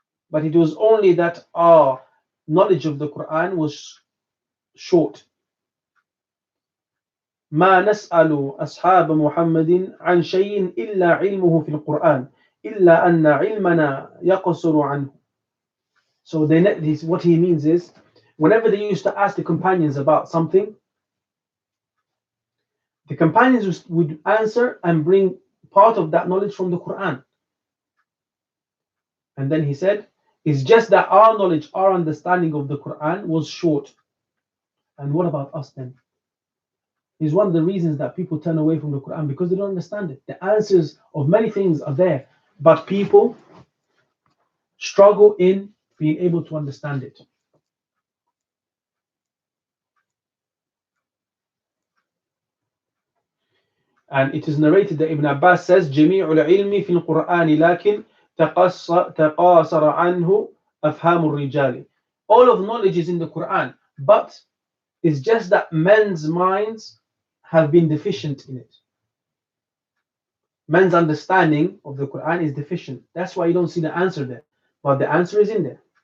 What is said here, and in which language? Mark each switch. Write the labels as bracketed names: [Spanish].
[English] But it was only that our knowledge of the Quran was short. [Arabic] ما نسأل أصحاب محمد عن شيء إلا علمه في القرآن إلا أن علمنا يقصر عنه. [English] So what he means is, whenever they used to ask the companions about something, the companions would answer and bring part of that knowledge from the Quran. And then he said, it's just that our knowledge, our understanding of the Quran was short. And what about us then? Is one of the reasons that people turn away from the Quran, because they don't understand it. The answers of many things are there, but people struggle in being able to understand it. And it is narrated that Ibn Abbas says, [Arabic] جميع العلم في القرآن لكن تقاصر عنه أفهام الرجال. [English] All of knowledge is in the Quran, but it's just that men's minds have been deficient in it. Men's understanding of the Quran is deficient. That's why you don't see the answer there. But the answer is in there.